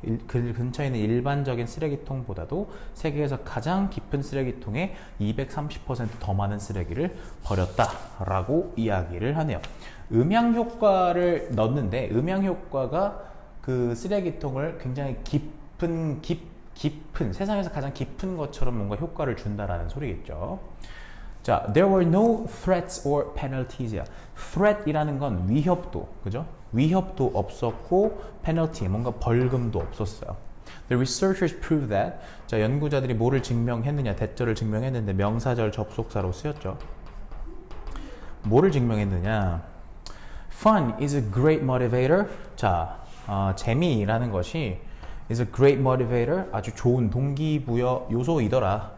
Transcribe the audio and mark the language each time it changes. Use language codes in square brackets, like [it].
[ko] 그 근처에 있는 일반적인 쓰레기통보다도 세계에서 가장 깊은 쓰레기통에 230% 더 많은 쓰레기를 버렸다라고 이야기를 하네요. 음향 효과를 넣는데 음향 효과가 그 쓰레기통을 굉장히 깊은 세상에서 가장 깊은 것처럼 뭔가 효과를 준다라는 소리겠죠. [en] 자, there were no threats or penalties. [ko] threat이라는 건 위협도, 그죠? 위협도 없었고 penalty, 뭔가 벌금도 없었어요. [en] The researchers proved that. [ko] 자, 연구자들이 뭐를 증명했느냐? 대절을 증명했는데 명사절 접속사로 쓰였죠. 뭐를 증명했느냐? [en] Fun is a great motivator. [ko] 자, 재미라는 것이 [en] is a great motivator, [ko] 아주 좋은 동기부여 요소이더라.